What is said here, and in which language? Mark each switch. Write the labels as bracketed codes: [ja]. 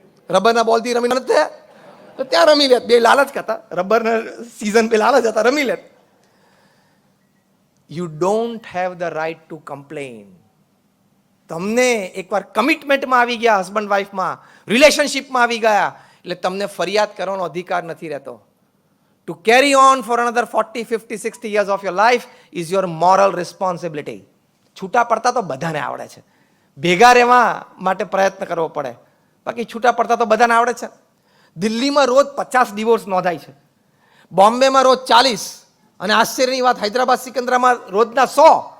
[gu] રબરના બોલથી રમી નથી તો ત્યાં રમી લેત. બે લાલચ કરતા, રબરના સીઝન બે લાલચ હતા, રમી લેત. [en] You don't have the right to complain. [gu] તમને એકવાર કમિટમેન્ટમાં આવી ગયા, હસબન્ડ વાઇફમાં, રિલેશનશિપમાં આવી ગયા એટલે તમને ફરિયાદ કરવાનો અધિકાર નથી રહેતો. [en] To carry on for another 40, 50, 60 years of your life is your moral responsibility. [gu] છૂટા પડતા તો બધાને આવડે છે, ભેગા રહેવા માટે પ્રયત્ન કરવો પડે. બાકી છૂટા પડતા તો બધાને આવડે છે. દિલ્હીમાં રોજ 50 ડિવોર્સ નોંધાય છે, બોમ્બેમાં રોજ 40, અને આશ્ચર્યની વાત હૈદરાબાદ સિકંદરામાં રોજના 100.